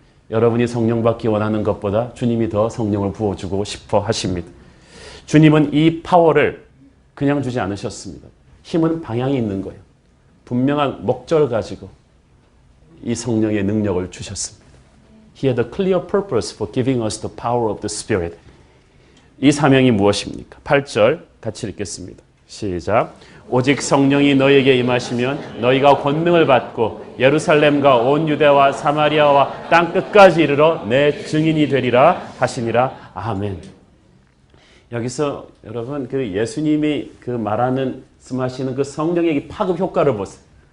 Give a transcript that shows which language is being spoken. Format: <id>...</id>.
<ko>여러분이 성령 받기 원하는 것보다 주님이 더 성령을 부어주고 싶어 하십니다. 주님은 이 파워를 그냥 주지 않으셨습니다. 힘은 방향이 있는 거예요. 분명한 목적을 가지고 이 성령의 능력을 주셨습니다.</ko> <en>He had a clear purpose for giving us the power of the Spirit.</en> <ko>이 사명이 무엇입니까? 8절 같이 읽겠습니다. 시작. 오직 성령이 너희에게 임하시면 너희가 권능을 받고 예루살렘과 온 유대와 사마리아와 땅 끝까지 이르러 내 증인이 되리라 하시니라. 아멘. 여기서 여러분 그 예수님이 그 말씀하시는 그 성령의 파급 효과를 보세요.</ko>